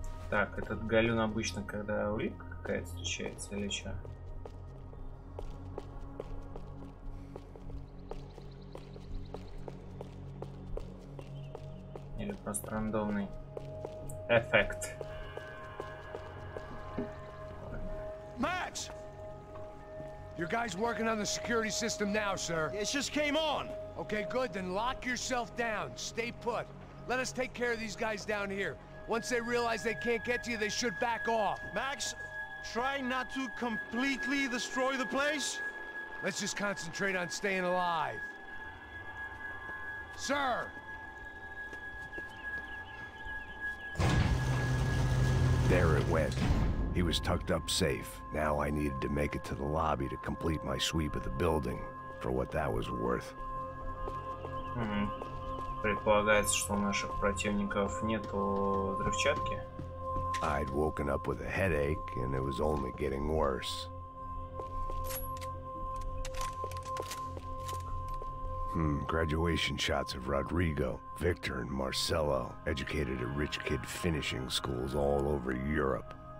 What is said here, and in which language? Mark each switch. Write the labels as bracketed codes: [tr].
[ru] Так, этот галюн обычно, когда улитка какая-то встречается или что? Или просто рандомный эффект? [en] Max! Your guys working on the security system now, sir. It just came on. Okay, good. Then lock yourself down. Stay put. Let us take care of these guys down here. Once they realize they can't get to you, they should back off. Max, try not to completely destroy the place. Let's just concentrate on staying alive. Sir! There it went. He was tucked up safe. Now I needed to make it to the lobby to complete my sweep of the building, for what that was worth. [ru] Предполагается, что у наших противников нету взрывчатки. [en] I'd woken up with a headache, and it was only getting worse. Graduation shots of Rodrigo, Victor, and Marcelo, educated at rich kid finishing schools all over Europe.